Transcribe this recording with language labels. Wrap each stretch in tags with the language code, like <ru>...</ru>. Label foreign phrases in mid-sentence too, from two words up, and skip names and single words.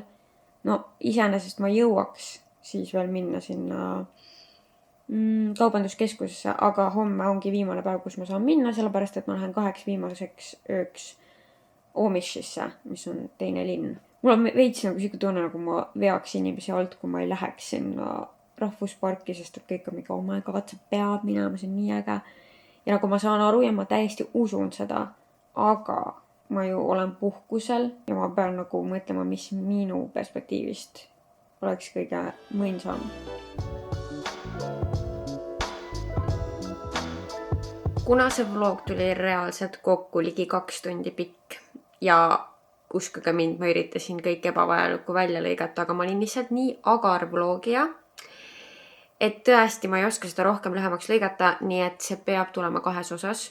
<et>No iseenesest ma jõuaks siis veel minna sinna kaubanduskeskusesse, aga homme ongi viimane päev, kus ma saan minna, sellepärast, et ma lähen 2 viimaseks ööks Omishisse, mis on teine linn. Mul on veits nagu siuke tunne, nagu ma veaks inimesi alt, kui ma ei läheks sinna rahvusparki, sest et kõik on mingi,</et> <en>oh my god,</en> <et>see peab minema, see on nii äge. Ja nagu ma saan aru ja ma täiesti usun seda, aga ma ju olen puhkusel ja ma pean nagu mõtlema, mis minu perspektiivist oleks kõige mõinsam. Kuna see vlog tuli reaalselt kokku ligi 2 tundi pikk ja uskuge mind, ma üritasin kõik ebavajalikku välja lõigata, aga ma olin lihtsalt nii agar vlogija, et tõesti ma ei oska seda rohkem lühemaks lõigata, nii et see peab tulema 2 osas.</et>